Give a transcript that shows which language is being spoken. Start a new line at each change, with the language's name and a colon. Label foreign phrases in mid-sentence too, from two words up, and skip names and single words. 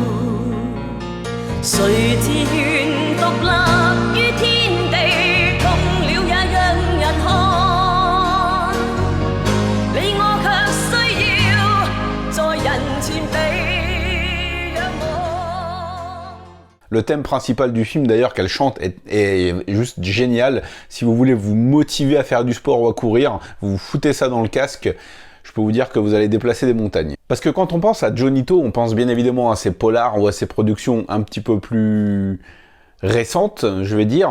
Chinese: 誰自願獨立於天地，痛了也讓人看。你我卻需要在人前被仰望。
French: Le thème principal du film d'ailleurs qu'elle chante est juste génial. Si vous voulez vous motiver à faire du sport ou à courir, vous foutez ça dans le casque. Je peux vous dire que vous allez déplacer des montagnes. Parce que quand on pense à Johnnie To, on pense bien évidemment à ses polars ou à ses productions un petit peu plus récentes, je vais dire.